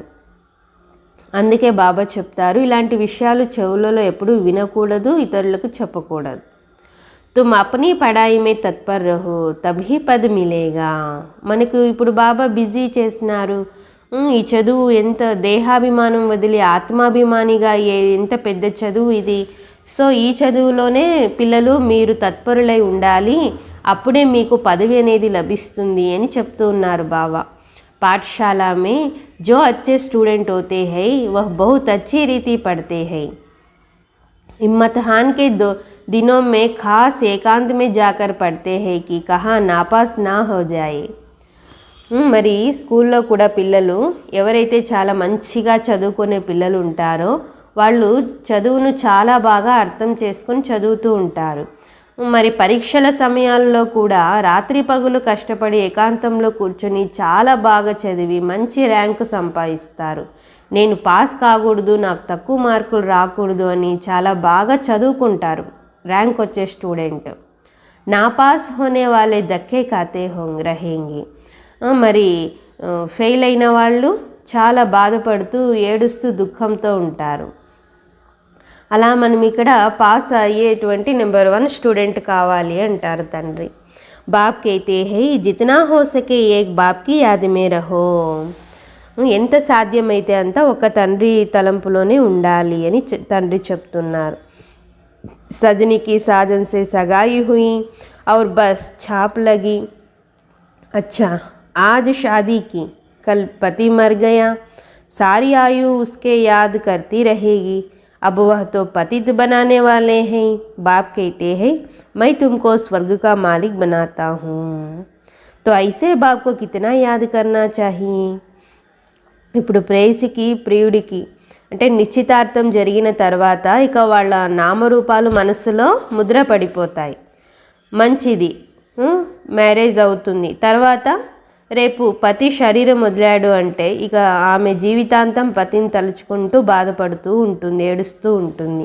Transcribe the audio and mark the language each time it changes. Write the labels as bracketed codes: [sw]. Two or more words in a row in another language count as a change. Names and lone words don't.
[te] అందుకే బాబా చెప్తారు, ఇలాంటి విషయాలు చెవులలో ఎప్పుడూ వినకూడదు, ఇతరులకు చెప్పకూడదు. [hi] तुम अपनी पढ़ाई में तत्पर रहो तभी पद मिलेगा. [te] మనకు ఇప్పుడు బాబా బిజీ చేసినారు. ఈ చదువు ఎంత దేహాభిమానం వదిలి ఆత్మాభిమానిగా ఎంత పెద్ద చదువు ఇది. సో ఈ చదువులోనే పిల్లలు మీరు తత్పరులై ఉండాలి, అప్పుడే మీకు పదవి అనేది లభిస్తుంది అని చెప్తూ ఉన్నారు బాబా. [hi] पाठशाला में जो अच्छे स्टूडेंट होते हैं वह बहुत अच्छी रीति पढ़ते हैं. इम्तिहान के दिनों में खास एकांत में जाकर पढ़ते हैं कि कहाँ नापास ना हो जाए. [te] మరి స్కూల్లో కూడా పిల్లలు ఎవరైతే చాలా మంచిగా చదువుకునే పిల్లలు ఉంటారో వాళ్ళు చదువును చాలా బాగా అర్థం చేసుకొని చదువుతూ ఉంటారు. మరి పరీక్షల సమయాల్లో కూడా రాత్రి పగులు కష్టపడి ఏకాంతంలో కూర్చొని చాలా బాగా చదివి మంచి ర్యాంకు సంపాదిస్తారు. నేను పాస్ కాకూడదు, నాకు తక్కువ మార్కులు రాకూడదు అని చాలా బాగా చదువుకుంటారు ర్యాంక్ వచ్చే స్టూడెంట్. [hi] ना पास होने वाले धक्के खाते रहेंगे. [te] మరి ఫెయిల్ అయిన వాళ్ళు చాలా బాధపడుతూ ఏడుస్తూ దుఃఖంతో ఉంటారు. అలా మనం ఇక్కడ పాస్ అయ్యేటువంటి నెంబర్ 1 స్టూడెంట్ కావాలి అంటారు తండ్రి. [hi] బాప్ कहते हैं जितना हो सके एक बाप की याद में रहो. [te] ఎంత సాధ్యమైతే అంత ఒక తండ్రి తలంపులోనే ఉండాలి అని తండ్రి చెప్తున్నారు. [hi] सजनी की साजन से सगाई हुई और बस छाप लगी. अच्छा आज शादी की, कल पति मर गया, सारी आयु उसके याद करती रहेगी. अब वह तो पतित बनाने वाले हैं. बाप कहते हैं मैं तुमको स्वर्ग का मालिक बनाता हूँ. तो ऐसे बाप को कितना याद करना चाहिए. [te] ఇప్పుడు ప్రేయసికి ప్రియుడికి అంటే నిశ్చితార్థం జరిగిన తర్వాత ఇక వాళ్ళ నామరూపాలు మనసులో ముద్ర పడిపోతాయి. మంచిది, మ్యారేజ్ అవుతుంది. తర్వాత రేపు పతి శరీరం వదిలాడు అంటే ఇక ఆమె జీవితాంతం పతిని తలుచుకుంటూ బాధపడుతూ ఉంటుంది, ఏడుస్తూ ఉంటుంది.